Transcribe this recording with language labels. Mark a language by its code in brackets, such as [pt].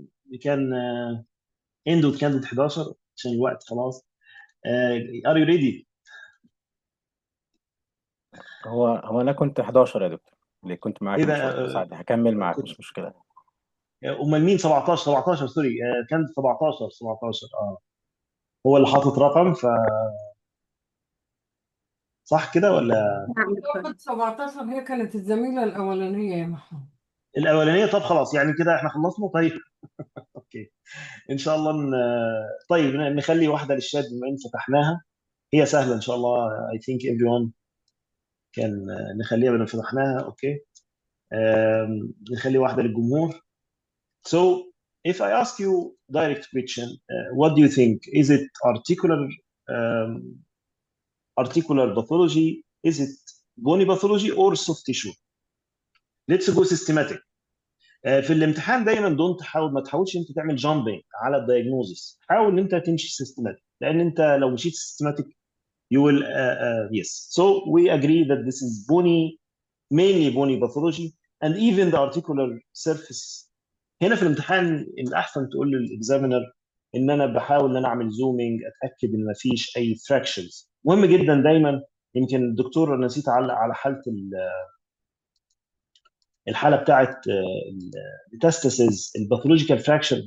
[en] we can end with candidate 11 [ar] عشان الوقت خلاص. [en] are you ready؟ [ar] هو انا كنت 11 يا دكتور، اللي كنت معاك ايه من شويه، ده بس عادي هكمل معاك كنت مش مشكله. امال مين 17 سوري، كان 17 هو اللي حاطط رقم صح كده ولا نعم دكتور. وقت 17 هي كانت الزميلة الأولانية يا محمود. الاولانيه؟ طب خلاص يعني كده احنا خلصنا. طيب اوكي ان شاء الله طيب نخلي واحده للشات بما ان فتحناها، هي سهله ان شاء الله. [en] I think everyone [ar] كان نخليها بدل فتحناها. اوكي نخلي واحده للجمهور. [en] So if I ask you direct question, what do you think? Is it um, articular pathology? Is it bony pathology or soft tissue? Let's go systematic. [ar] في الامتحان دايما ما تحاولش انت تعمل جامبينج على الدايجنوزس، حاول ان انت تمشي سيستماتيك، لان انت لو مشيت سيستماتيك [en] you will yes. So we agree that this is mainly bony pathology and even the articular surface. [ar] هنا في الامتحان الاحسن تقول للاكزامينر ان انا بحاول ان انا اعمل زومينج اتاكد ان ما فيش اي فراكشنز. مهم جدا دايما. يمكن الدكتور انا نسيت اعلق على الحاله بتاعت الميتاستاسيز الباثولوجيكال فراكشر.